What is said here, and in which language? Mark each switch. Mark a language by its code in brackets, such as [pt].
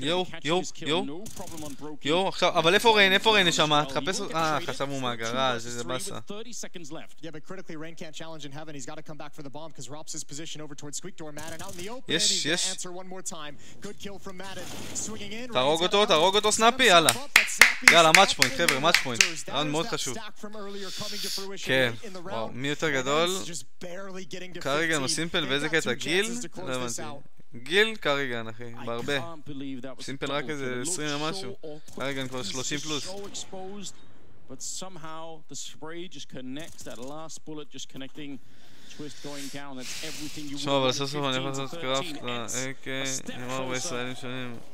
[en] No problem on Brokey. [he] יו, עכשיו, אבל איפה ריין? איפה ריין נשמה? תחפש... חשבנו מהגראז', איזה באסה. [en] 30 seconds left. Yeah, but critically, Rain can't challenge in heaven. He's got to come back for the bomb because Rops' position over towards Squeak Door. Madden out in the open. Yes, He's yes. gonna answer one more time. Good kill from Madden. Swinging in. [he] תהרוג אותו סנאפי, יאללה. יאללה, מאץ' פוינט, חבר'ה, מאץ' פוינט. ראונד מאוד חשוב. כן, וואו, מי יותר גדול? קריגן או סימפל, ואיזה קטע? גיל? לא הבנתי. גיל קריגן, אחי, בהרבה. סימפל רק איזה 20 ומשהו. קריגן כבר 30 פלוס. [en] But somehow the spray just connects, that last bullet just connecting. Twist going down, that's everything you want. [he] שמע, אבל סוף סוף אני יכול לעשות קראפט ל-AK עם הרבה ישראלים שונים.